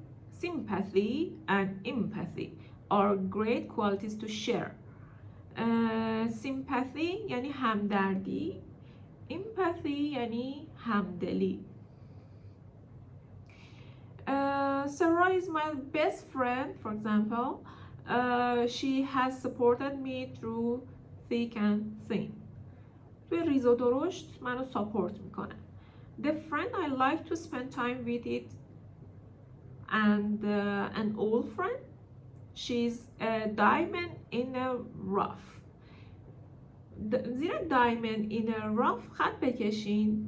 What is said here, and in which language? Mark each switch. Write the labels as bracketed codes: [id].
[en] Sympathy and empathy are great qualities to share. [fa] Sympathy یعنی همدردی، empathy یعنی همدلی. [en] Sarah is my best friend, for example. She has supported me through thick and thin. [fa] توی ریز و درشت منو ساپورت میکنه. [en] The friend I like to spend time with it and an old friend, she's a diamond in a rough. [fa] زیر [en] diamond in a rough [fa] خط بکشین.